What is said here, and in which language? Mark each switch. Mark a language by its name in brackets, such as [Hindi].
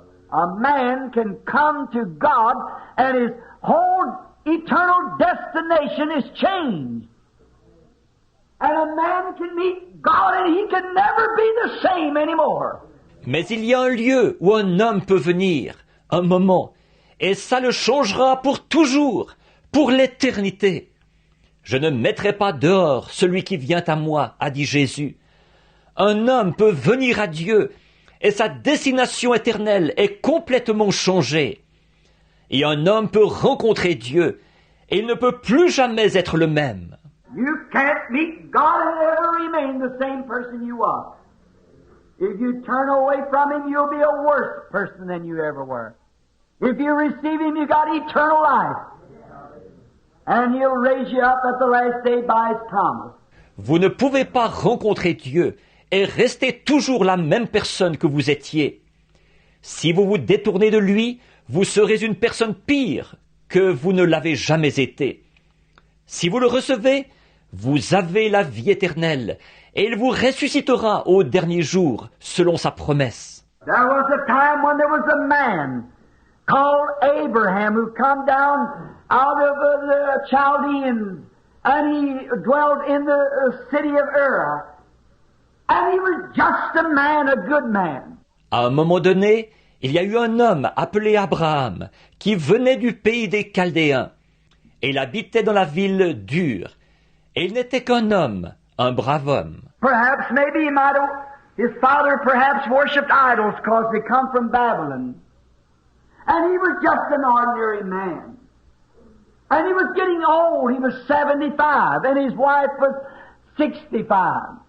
[English] A man can come to God and his whole eternal destination is changed. And a man can meet God and he can never be the same anymore. [French] Mais il y a un lieu où un homme peut venir, un moment, et ça le changera pour toujours, pour l'éternité. Je ne mettrai pas dehors celui qui vient à moi, a dit Jésus. Un homme peut venir à Dieu et sa destination éternelle est complètement changée. Et un homme peut rencontrer Dieu et il ne peut plus jamais être le même. [English] You can't meet God and ever remain the same person you are. If you turn away from Him, you'll be a worse person than you ever were. If you receive Him, you got eternal life. And He'll raise you up at the last day by His promise. [French] Vous ne pouvez pas rencontrer Dieu et rester toujours la même personne que vous étiez. Si vous vous détournez de lui, vous serez une personne pire que vous ne l'avez jamais été. Si vous le recevez, vous avez la vie éternelle et il vous ressuscitera au dernier jour selon sa promesse. [English] There was a time when there was a man called Abraham who come down out of the Chaldeans and he dwelt in the city of Ur. And he was just a man, a good man. [French] À un moment donné, il y a eu un homme appelé Abraham qui venait du pays des Chaldéens et il habitait dans la ville d'Ur. Et il n'était qu'un homme, un brave homme. [English] Perhaps, maybe he might have, his father perhaps worshipped idols because they come from Babylon. And he was just an ordinary man. And he was getting old, he was 75, and his wife was 65.